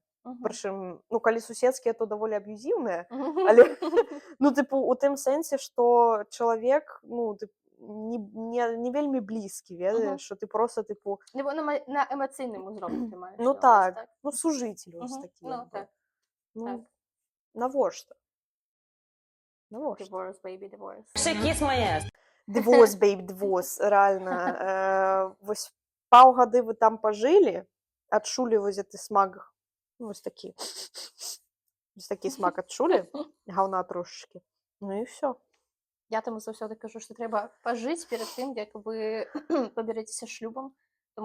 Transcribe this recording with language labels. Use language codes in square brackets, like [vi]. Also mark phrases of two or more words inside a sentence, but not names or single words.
[be] Прычым, ну, калі суседскія, то даволі аб'юзіўныя, але, ну, тыпу, у тым сэнсе, што чалавек, ну, не вельмі блізкі, ведаеш, што ты проста, тыпу... На эмацыйным узроўні ты маеш. Ну, так, ну, сужыцель вось такі. Ну, так. Ну, навошта? Навошта? [en] Divorce, baby, divorce. [be] Кіс моя. [en] Divorce, babe, divorce, рэальна. [be] Вось паўгады вы там пажылі, адчулі вось гэты смак, вось такі. Вось такі смак адчулі, гаўна трошачкі. Ну і ўсё. Я таму заўсёды кажу, што трэба пажыць перад тым, як вы пабярэцеся шлюбам, тому